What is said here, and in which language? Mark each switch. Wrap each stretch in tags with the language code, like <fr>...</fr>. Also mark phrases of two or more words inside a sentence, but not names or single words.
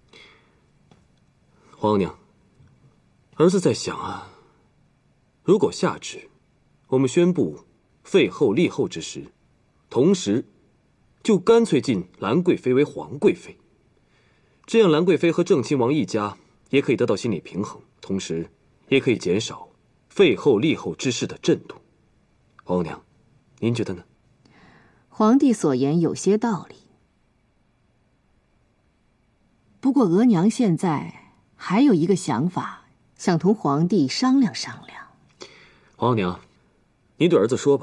<zh>皇娘，兒子在想啊，如果下旨，我們宣布廢後立後之時，同時就乾脆進蘭貴妃為皇貴妃，這樣蘭貴妃和正親王一家也可以得到心理平衡，同時也可以減少廢後立後之事的震動。皇娘，您覺得呢？皇帝所言有些道理，不過額娘現在還有一個想法，想同皇帝商量商量。皇娘，您對兒子說吧。</zh>